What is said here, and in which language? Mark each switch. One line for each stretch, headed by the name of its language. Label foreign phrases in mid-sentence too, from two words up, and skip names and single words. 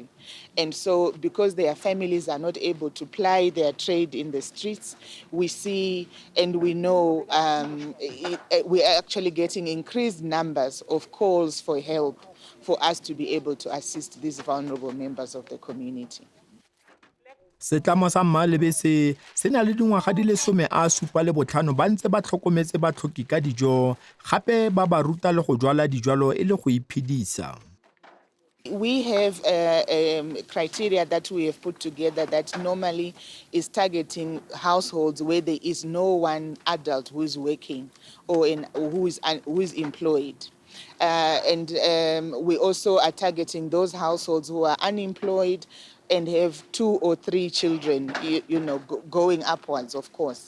English: And so because their families are not able to ply their trade in the streets, we see and we know we are actually getting increased numbers of calls for help for us to be able to assist these vulnerable members of the community.
Tswana: Setlamo sa mmalebese se na le dingwaga di le 75 ba ntse ba tlhokometse batlhoki ka dijo gape ba ba ruta le go jwala dijwalo e le go iphedisa.
English: We have a criteria that we have put together that normally is targeting households where there is no one adult who is working or who is employed. And we also are targeting those households who are unemployed and have 2 or 3 children, going upwards, of course.